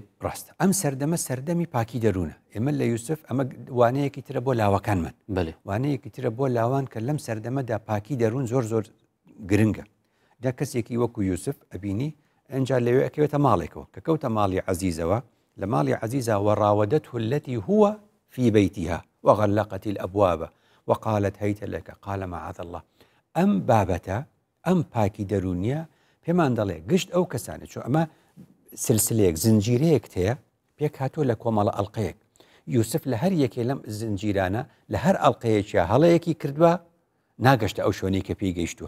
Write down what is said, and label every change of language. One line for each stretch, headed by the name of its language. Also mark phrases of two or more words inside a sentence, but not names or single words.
Central Kurdish: ڕاستە ئەم سەردەمە سەردەمی پاکی دەروونە. ئێمە لە یوسف ئەمە وانەیەکی ترە بۆ لاوەکانمان وانەیەکی ترە بۆ لاوان کە لەم سەردەمەدا پاکی دەروون زۆر زۆر گرنگە. دا کەسێکی وەکو یوسف ئەبینی ئەنج لەوێ ئەکەوێتە ماڵێکەوە کە کەوتە ماڵی عەزیزەوە لە ماڵی عەزیزە
Arabic: وراودته التي هو في بيتها وغلقت الأبواب وقالت هيت لك قال معاذ الله.
Central Kurdish: ئەم بابەتە ئەم پاکی دەرونیە پێمان دەڵێ گشت ئەو کەسانە چۆ ئەمە سلسلەیەک زنجیرەیەک هەیە پێک هاتووە لە کۆمەڵە ئەڵلقەیەک. یوسف لە هەر یەکێ لەم زنجیرانە لە هەر ئەڵلقەیەکیە هەڵەیەکی کردووە ناگەشتە ئەو شوێنەی کە پێی گەیشتووە.